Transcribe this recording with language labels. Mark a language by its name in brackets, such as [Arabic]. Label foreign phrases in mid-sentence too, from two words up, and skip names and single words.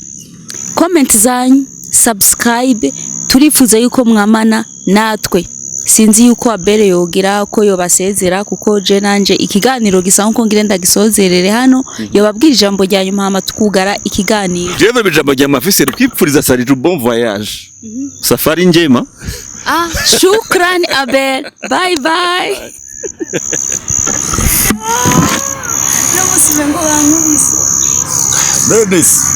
[Rundi] Comment zanyu, subscribe, turifuza yuko mwamana natwe. Sinzi yuko Abel yogira ko yobasezera kuko je nanje ikiganiro gisa nko ngirenda gisozerere hano yobabwira ijambo rya nyuma hama tukugara ikiganiro. Jewe bijambo rya mafise kwipfuriza Sariju [French] bon voyage. [Swahili] Safari njema. Shukran Abel. [English] Bye bye. [Swahili] Notice.